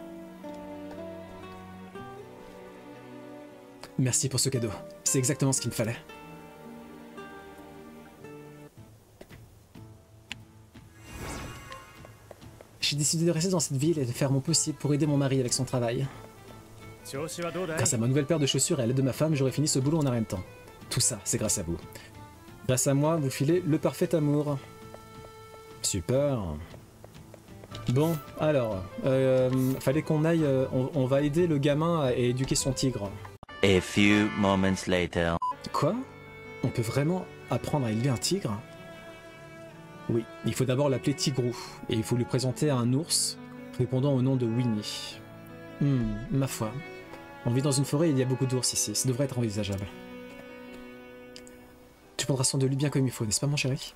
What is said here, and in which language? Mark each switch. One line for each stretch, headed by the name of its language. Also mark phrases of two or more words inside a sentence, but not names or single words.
French: Merci pour ce cadeau. C'est exactement ce qu'il me fallait. J'ai décidé de rester dans cette ville et de faire mon possible pour aider mon mari avec son travail.
Japanese: 調子はどうだい？
French: Grâce à ma nouvelle paire de chaussures et à l'aide de ma femme, j'aurais fini ce boulot en un rien de temps. Tout ça, c'est grâce à vous. Grâce à moi, vous filez le parfait amour. Super. Bon, alors, fallait qu'on aille... on va aider le gamin à éduquer son tigre.
English: A few moments later.
French: Quoi? On peut vraiment apprendre à élever un tigre? Oui, il faut d'abord l'appeler Tigrou, et il faut lui présenter un ours répondant au nom de Winnie. Ma foi. On vit dans une forêt et il y a beaucoup d'ours ici, ça devrait être envisageable. Tu prendras soin de lui bien comme il faut, n'est-ce pas mon chéri?